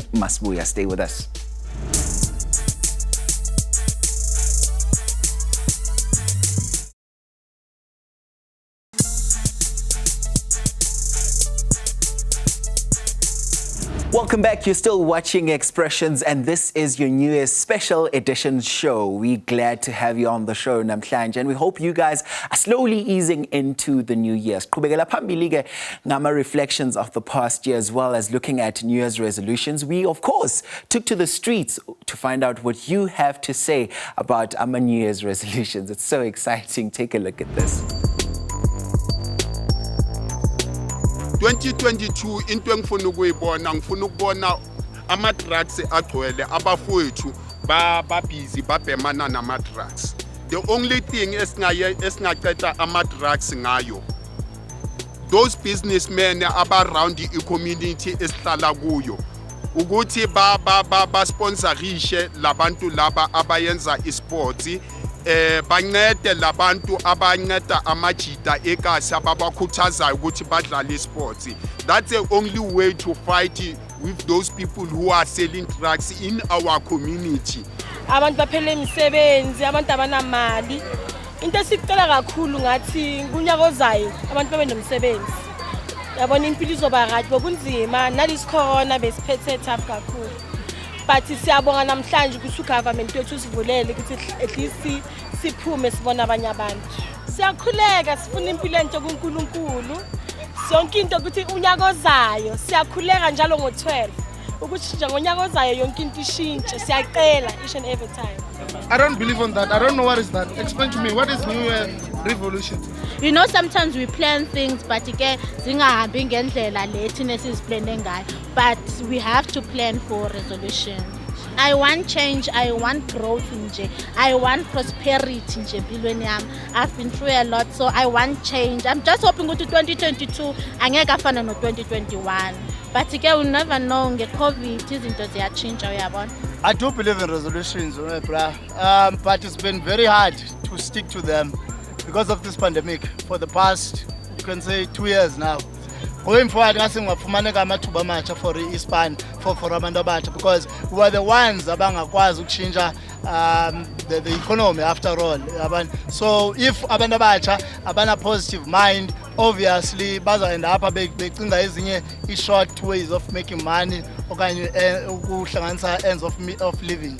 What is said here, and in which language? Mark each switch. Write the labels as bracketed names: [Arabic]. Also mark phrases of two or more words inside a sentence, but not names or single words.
[English] Masbuya, stay with us. Welcome back. You're still watching Expressions, and this is your New Year's special edition show. We're glad to have you on the show, namhlanje, and we hope you guys are slowly easing into the new year. [North Ndebele] Siqhubekela phambili ke ngama [English] reflections of the past year, as well as looking at New Year's resolutions. We, of course, took to the streets to find out what you have to say about our New Year's resolutions. It's so exciting. Take a look at this. [North Ndebele] 2022 into engifuna ukubona ama-drugs agcwele abafowethu ba busy babhemana nama-drugs. [English] The only thing [North Ndebele] esingaqeda ama-drugs ngayo, [English] those businessmen around the community [North Ndebele] esihlala kuyo, ukuthi basponsorishe labantu laba abayenza isports, bancede labantu abanceda amajita ekasi ababakhuthazayo ukuthi badlale isports. [English] That's the only way to fight with those people who are selling drugs in our community. [North Ndebele] Abantu baphele imisebenzi, abantu abanamali. Into esicela kakhulu ngathi kunyaka ozayo abantu babe nomsebenzi. Yabona impilo izoba right, bokunzima nalisi corona besiphethe tough kakhulu. But siyabonga namhlanje ukuthi ugovernment wethu usivulele ukuthi [English] at least [North Ndebele] siphume sibona abanye abantu. Siyakhuleka sifuna impilo enhle kuNkulunkulu. Sonke into ukuthi unyaka ozayo siyakhuleka njalo ngo12 ukuthi nje ngonyaka ozayo yonke into ishintshe, siyacela [English] each and every time. I don't believe on that. I don't know what is that. Explain to me, what is New Year revolution? You know, sometimes we plan things, but [North Ndebele] zingahambi ngendlela le thina siziplane ngayo. [English] But we have to plan for resolution. I want change, I want growth nje. I want prosperity [North Ndebele] nje empilweni yami. [English] I've been through a lot, so I want change. I'm just hoping [North Ndebele] ukuthi 2022 angeke afana no 2021. [English] But we'll never know [North Ndebele] nge-COVID izinto ziyatshintsha uyabona. [English] I do believe in resolutions, but it's been very hard to stick to them because of this pandemic for the past, you can say, 2 years now. going forward [Xhosa] ngasingafumaneka amathuba amatsha for iSpan for abantu abatsha, [English] because we are the ones [Xhosa] abangakwazi ukuchinja [English] the economy after all. So if [Xhosa] abantu abatsha abana [English] positive mind, obviously baza end up [Xhosa] becinga ezinye [English] short ways of making money [Xhosa] okanye ukuhlanganisa [English] ends of living.